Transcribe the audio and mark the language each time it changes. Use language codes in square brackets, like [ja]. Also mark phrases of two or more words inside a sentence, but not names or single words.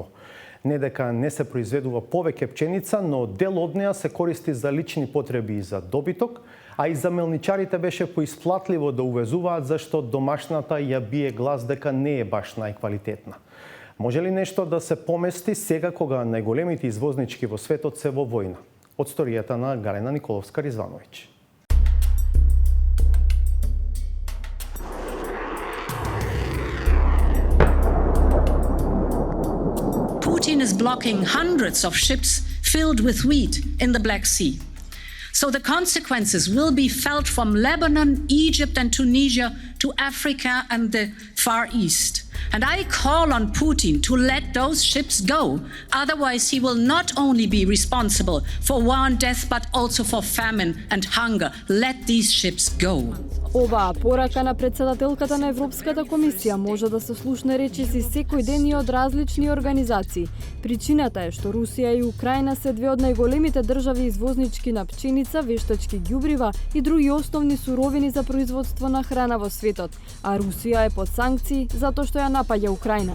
[mk] Не дека не се произведува повеќе пченица, но дел од неа се користи за лични потреби и за добиток, а и за мелничарите беше поисплатливо да увезуваат зашто домашната ја бие глас дека не е баш најквалитетна. Може ли нешто да се помести сега кога најголемите извознички во светот се во војна? Од сторијата на Галена Николовска-Ризвановиќ. [en] Putin is blocking hundreds of ships filled with wheat in the Black Sea. So the consequences will be felt from Lebanon, Egypt and Tunisia to Africa and the Far East. And I call on Putin to let those ships go. Otherwise, he will not only be responsible for war and death, but also for famine and hunger. Let these ships go. [mk] Оваа порака на председателката на Европската комисија може да се слушне речиси секој ден и од различни организации. Причината е што Русија и Украина се две од најголемите држави извознички на пченица, вештачки ѓубрива и други основни суровини за производство на храна во светот, а Русија е под санкции затоа што ја напаѓа Украина.